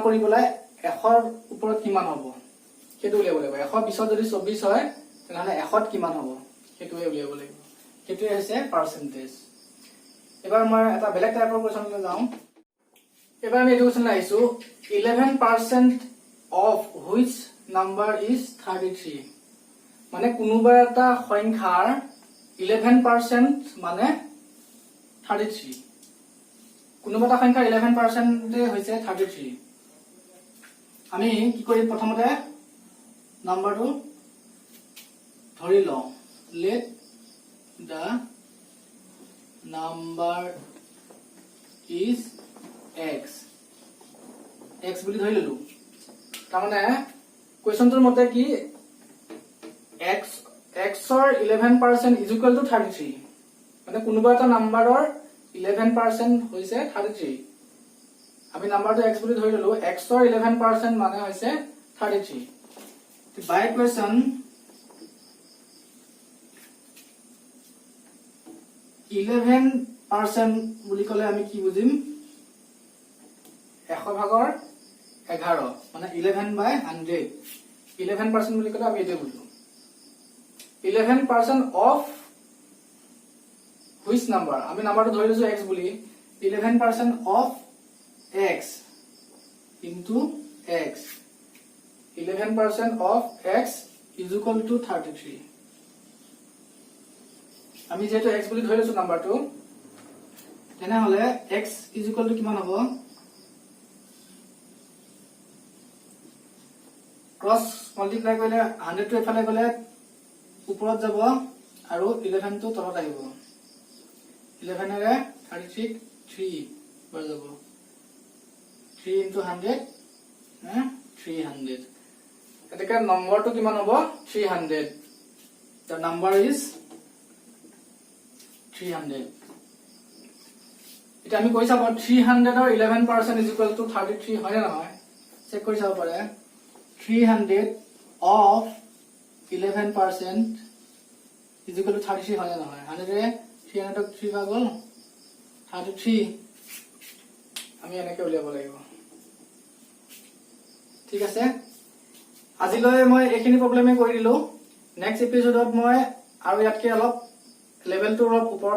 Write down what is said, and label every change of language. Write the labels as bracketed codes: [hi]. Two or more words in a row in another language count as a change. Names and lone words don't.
[as] কৰি পেলাই 100ৰ ওপৰত কিমান হ'ব সেইটো উলিয়াব লাগিব 120 যদি 24 হয় তেনেহলে 100ত কিমান হ'ব সেইটোৱে উলিয়াব লাগিব সেইটোৱে হৈছে পাৰ্সেন্টেজ এবাৰ মই এটা বেলেগ টাইপৰ কোৱেশ্চনলৈ যাওঁ এবাৰ আমি এইটো কোৱেশ্চন আহিছো [en] 11% of which number is 33 [as] মানে কোনোবা এটা সংখ্যাৰ 11% মানে 33 কোনোবা এটা সংখ্যাৰ 11% হৈছে 33 আমি কি কৰিম প্ৰথমতে নাম্বাৰটো ধৰি লওঁ [en] let the number is x [as] বুলি ধৰি ললো তাৰমানে কোৱেশ্চনটোৰ মতে কি x ৰ [en] 11% is equal to 33 [as] মানে কোনোবা এটা নাম্বাৰৰ 11% হৈছে 33 আমি নাম্বাৰটো x বুলি ধৰি ললো x ৰ 11% মানে হৈছে 33 [en] by equation [as] 11% বুলি ক'লে আমি কি বুজিম 100 ভাগৰ 11 মানে [en] 11 by 100 [as] 11% বুলি ক'লে আমি এটো বুজো [en] 11% of which number [as] আমি নাম্বাৰটো ধৰি লৈছো x বুলি [en] 11% of x into x 11% of x is equal to 33 [as] আমি যেটো x বুলি ধৰি লৈছো নাম্বাৰটো তেনেহলে [en] x is equal to [as] কিমান হ'ব [en] cross multiply [as] কৰিলে 100 টো এফালে গলে ওপৰত যাব আৰু 11 টো তলত আহিব 11 ৰে 33 3 বাৰ যাব [en] 3 into 100 [as] 300 এটাকে নম্বৰটো কিমান হ'ব 300 [en] the number is [as] 300 এটা আমি কৈ চাব 300 ৰ 11% [en] is equal to 33 [as] হয় না নহয় চেক কৰি চাব পাৰে [en] 300 of 11% is equal to 33 [as] হয় না নহয় 100 ৰে 300 ক 3 ভাগ গল 33 আমি এনেকৈ উলিয়াব লাগিব ঠিক আছে আজিলৈ মই এইখিনি প্ৰবলেমে কৰি দিলো [en] next episodeত [as] মই আৰু ইয়াতকে অলপ লেভেলটো অলপ ওপৰত